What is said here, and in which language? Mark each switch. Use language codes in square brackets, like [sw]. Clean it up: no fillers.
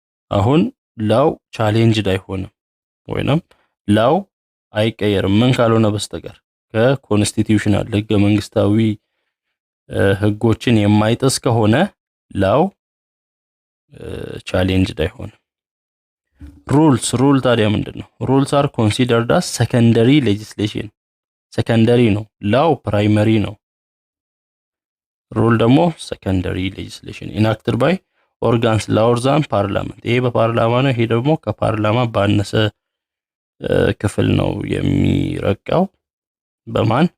[am] አሁን ላው ቻሌንጅድ አይሆንም ወይንም ላው አይቀየርም ምን ካልሆነ በስተቀር ከኮንስቲቲዩሽናል ህገ መንግስታዊ ህጎችን የማይጥስ ከሆነ ላው ቻሌንጅድ አይሆንም። ሩል ታዲያ ምንድነው? [en] rules are considered as secondary legislation. [am] ሰከንደሪ ነው፣ ላው ፕራይመሪ ነው። ሩል ደግሞ [en] secondary legislation enacted by organs lower than parliament. [am] ይሄ በፓርላማ ነው፣ ይሄ ደግሞ ከፓርላማ ባነሰ ክፍል ነው የሚረቀው። በማን?